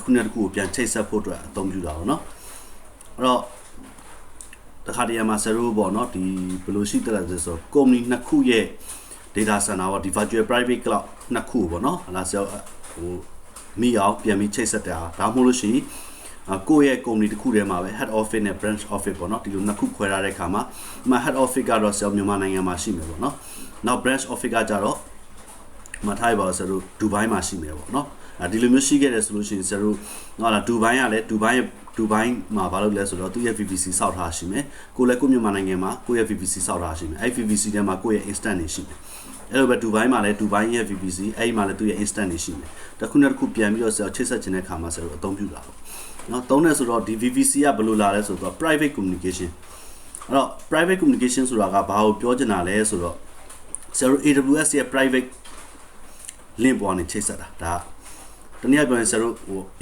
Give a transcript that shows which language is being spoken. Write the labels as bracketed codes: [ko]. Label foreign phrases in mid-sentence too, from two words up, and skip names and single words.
[my] ခုနဲ့တစ်ခုကိုပြန်ချိတ်ဆက်ဖို့အတွက်အသုံးပြုတာပါနော်အဲ့တော့တခါတည်းမှာဆရာတို့ပေါ့နော်ဒီဘယ်လိုရှိတယ်လဲဆိုတော့ company နှစ်ခုရဲ့ [en] data center [my] ပေါ့ဒီ [en] virtual private cloud [my] နှစ်ခုပေါ့နော်ဟာဆရာဟိုမိအောင်ပြန်ပြီးချိတ်ဆက်တာဒါမှမဟုတ်လို့ရှိရင်ကိုယ့် ရဲ့ company တစ်ခုထဲမှာပဲ [en] head office [my] နဲ့ [en] branch office [my] ပေါ့နော်ဒီလိုနှစ်ခုခွဲထားတဲ့အခါမှာဒီမှာ [en] head office [my] ကတော့ဆရာမြန်မာနိုင်ငံမှာရှိမယ်ပေါ့နော်နောက် [en] branch office [my] ကကြတော့မထိုင်ပါဆရာတို့ ဒူဘိုင်းမှာရှိမယ်ပေါ့နော်ဒီလိုမျိုးရှိခဲ့တယ်ဆိုလို့ရှိရင်ဆရာတို့ဟုတ်လားဒူဘိုင်းကလည်းဒူဘိုင်းမှာဘာလုပ်လဲဆိုတော့သူ့ရဲ့ VPC စောက်ထားရှိမယ် ကိုလည်းကိုမြန်မာနိုင်ငံမှာကိုယ့်ရဲ့ VPC စောက်ထားရှိမယ်အဲ့ VPC ထဲမှာကိုယ့်ရဲ့ instant တွေရှိမယ်အဲ့လိုပဲဒူဘိုင်းမှာလည်းဒူဘိုင်းရဲ့ VPC အဲ့မှာလည်းသူ့ရဲ့ instant တွေရှိမယ်တစ်ခုနဲ့တစ်ခုပြန်ပြီးတော့ဆရာချိတ်ဆက်ခြင်းတဲ့အခါမှာဆရာတို့အသုံးပြုတာပေါ့နော်သုံးတယ်ဆိုတော့ဒီ VPC ကဘယ်လိုလာလဲဆိုတော့ [en] private communication [my] အဲ့တော့ [en] private communication [my] ဆိုတာကဘာကိုပြောချင်တာလဲဆိုတော့ဆရာတို့ AWS ရဲ့ [en] private link [my] ပေါ်နေချိတ်ဆက်တာဒါတနည်းပြောရင်ဆရာတို့ဟို